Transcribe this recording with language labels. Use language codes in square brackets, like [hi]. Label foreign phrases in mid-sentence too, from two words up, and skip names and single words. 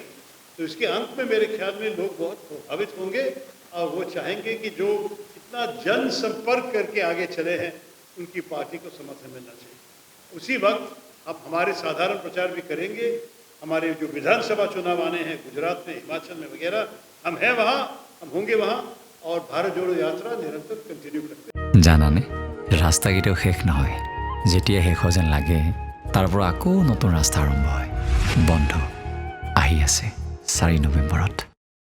[hi] तो इसके अंत में मेरे ख्याल में लोग बहुत प्रभावित होंगे और वो चाहेंगे कि जो इतना जन संपर्क करके आगे चले हैं, उनकी पार्टी को समर्थन मिलना चाहिए। उसी वक्त अब हमारे साधारण प्रचार भी करेंगे। हमारे जो विधानसभा चुनाव आने हैं गुजरात में, हिमाचल में वगैरह, हम हैं वहाँ, हम होंगे वहाँ, और भारत जोड़ो यात्रा निरंतर कंटिन्यू करते हैं। [as] জানানে ৰাস্তা কেতিয়াও শেষ নহয়, যেতিয়া শেষ হয় যেন লাগে তাৰ পৰা আকৌ নতুন ৰাস্তা আৰম্ভ হয়। বন্ধ আহি আছে 4 নৱেম্বৰত।